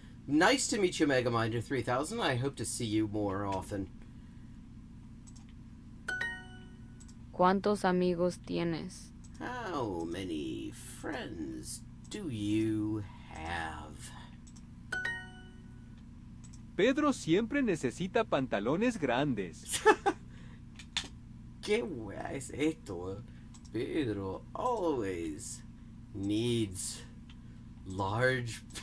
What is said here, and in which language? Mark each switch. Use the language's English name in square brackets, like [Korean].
[English] Nice to meet you, Megaminder 3000. I hope to see you more often. [Spanish] ¿Cuántos amigos tienes? [English] How many friends do you have? [Spanish] Pedro siempre necesita pantalones grandes. ¿Qué wea es esto? [English] Pedro always needs large...